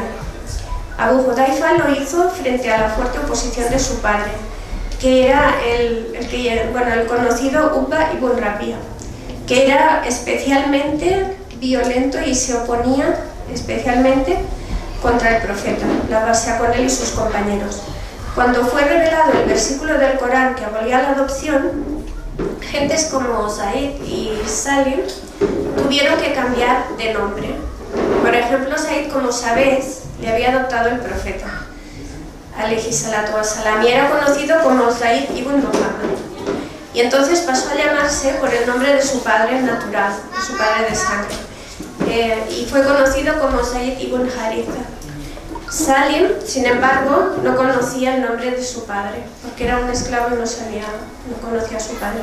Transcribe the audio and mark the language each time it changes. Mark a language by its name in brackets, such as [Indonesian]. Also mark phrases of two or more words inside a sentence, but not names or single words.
[Spanish] Abu Hudayfa lo hizo frente a la fuerte oposición de su padre, que era el conocido Utba ibn Rabi'a, que era especialmente violento y se oponía especialmente contra el profeta, la paz sea con él y sus compañeros. Cuando fue revelado el versículo del Corán que abolía la adopción, gentes como Zaid y Salim tuvieron que cambiar de nombre. Por ejemplo, Zaid, como sabéis, le había adoptado el profeta, [Arabic] عليه الصلاة والسلام, [Spanish] y era conocido como Zaid ibn Muhammad. Y entonces pasó a llamarse por el nombre de su padre natural, de su padre de sangre, y fue conocido como Zaid ibn Haritha. Salim, sin embargo, no conocía el nombre de su padre, porque era un esclavo y no conocía a su padre.